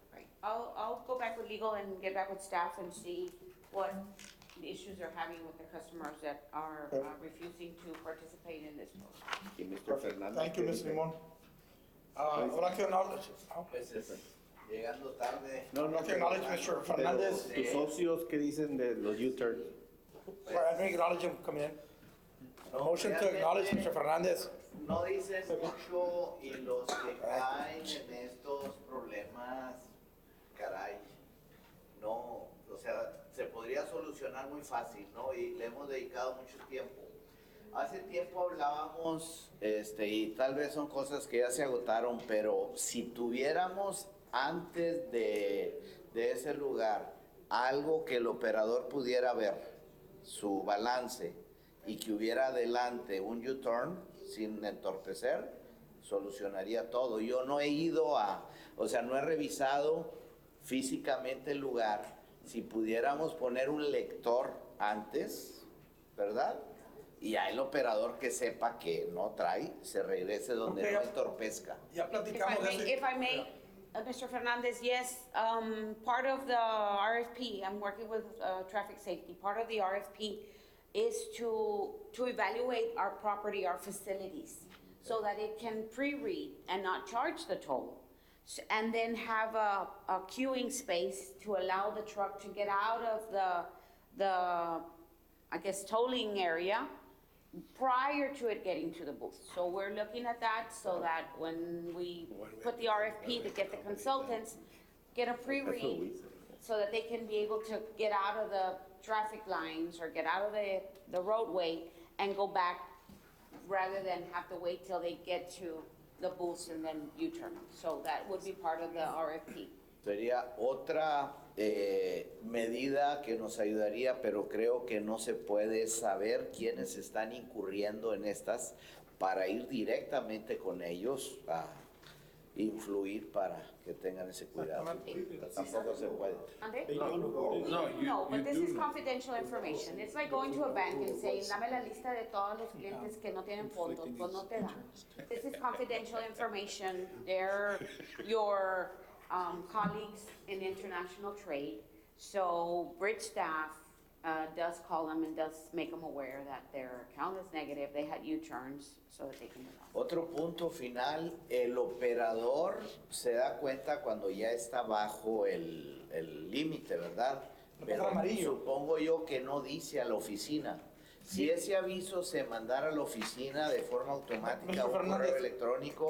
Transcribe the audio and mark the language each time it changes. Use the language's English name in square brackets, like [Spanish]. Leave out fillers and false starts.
[English] Right, I'll go back with legal and get back with staff and see what the issues they're having with the customers that are refusing to participate in this program. [Spanish] Y Mr. Fernández. [English] Thank you, Ms. Limon. I'd like to acknowledge, [Spanish] Llegando tarde. [English] No, I'd like to acknowledge Mr. Fernandez. [Spanish] Tus socios, ¿qué dicen de los U-turns? [English] Sorry, I didn't acknowledge him coming in. A motion to acknowledge Mr. Fernandez. [Spanish] No dices mucho y los que caen en estos problemas, caray, no, o sea, se podría solucionar muy fácil, ¿no? Y le hemos dedicado mucho tiempo. Hace tiempo hablábamos, y tal vez son cosas que ya se agotaron, pero si tuviéramos antes de ese lugar algo que el operador pudiera ver, su balance, y que hubiera adelante un U-turn sin entorpecer, solucionaría todo. Yo no he ido o sea, no he revisado físicamente el lugar. Si pudiéramos poner un lector antes, ¿verdad? Y ya el operador que sepa que no trae, se regrese donde [English] Ok, [Spanish] no entorpezca. Ya platicamos de eso. [English] If I may, Mr. Fernandez, yes, part of the RFP, I'm working with traffic safety, part of the RFP is to evaluate our property, our facilities, so that it can pre-read and not charge the toll. And then have a queuing space to allow the truck to get out of the, I guess, tolling area prior to it getting to the booth. So we're looking at that so that when we put the RFP to get the consultants, get a pre-read so that they can be able to get out of the traffic lines or get out of the roadway and go back rather than have to wait till they get to the booths and then U-turn. So that would be part of the RFP. [Spanish] Sería otra medida que nos ayudaría, pero creo que no se puede saber quiénes están incurriendo en estas para ir directamente con ellos a influir para que tengan ese cuidado. Tampoco se puede. [English] Andre? No, No, but this do is know. confidential information. It's like going to a bank and saying, [Spanish] dame la lista de todos los clientes que no tienen fondos, pues no te dan. [English] This is confidential information. They're your colleagues in international trade. So Bridge staff does call them and does make them aware that their account is negative. They had U-turns so that they can move on. [Spanish] Otro punto final, el operador se da cuenta cuando ya está bajo el límite, ¿verdad? Pero supongo yo que no dice a la oficina. Si ese aviso se mandara a la oficina de forma automática o correo electrónico.